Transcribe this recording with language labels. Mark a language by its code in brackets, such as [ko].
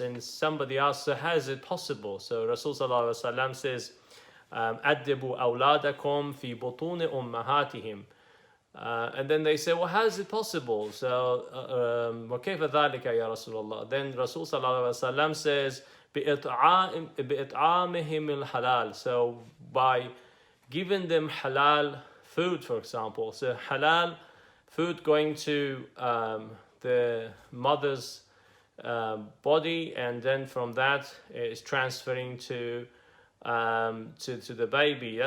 [en] And somebody asked, so how is it possible? So Rasul sallallahu alaihi wasallam says, [ar] "Addibu awladakum fi butun ummahatihim." [en] And then they say, well, how is it possible? So, [ar] وَكَيْفَ ذَلِكَ يَا رَسُولَ اللَّهِ. [en] Then Rasul sallallahu alaihi wasallam says, [ar] بِإِطْعَامِهِمِ الْحَلَالِ. [en] So by giving them halal food, for example. So halal food going to the mother's body, and then from that is transferring to the baby.